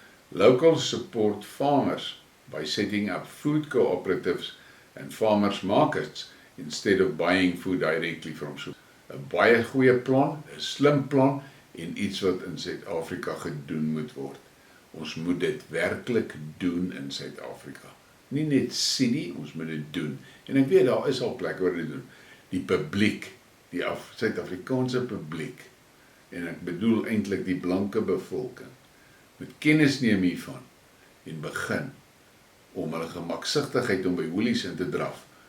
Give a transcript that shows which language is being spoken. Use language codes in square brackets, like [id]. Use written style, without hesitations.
[en] Locals support farmers by setting up food cooperatives and farmers markets instead of buying food directly from supermarkets. [af] 'n Baie goeie plan, 'n slim plan en iets wat in Suid-Afrika gedoen moet word. Ons moet dit werklik doen in Suid-Afrika. Nie net sien nie, ons moet dit doen. En ek weet daar is al plekke waar dit doen. Die publiek, die Suid-Afrikaanse publiek, en ek bedoel eintlik die blanke bevolking, moet kennis neem hiervan en begin om hulle gemaksigtigheid om by hoelies in te draf.